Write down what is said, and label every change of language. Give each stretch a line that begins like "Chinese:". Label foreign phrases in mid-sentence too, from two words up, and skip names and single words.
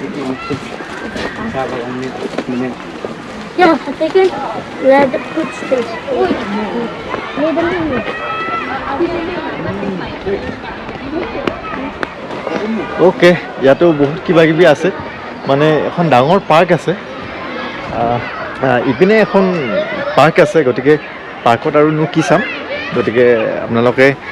English: Yeah, I think it let the footsteps. Need a minute.
Assamese: অ'কে ইয়াতো বহুত কিবা কিবি আছে মানে এখন ডাঙৰ পাৰ্ক আছে ইপিনে এখন পাৰ্ক আছে গতিকে পাৰ্কত আৰুনো কি চাম গতিকে আপোনালোকে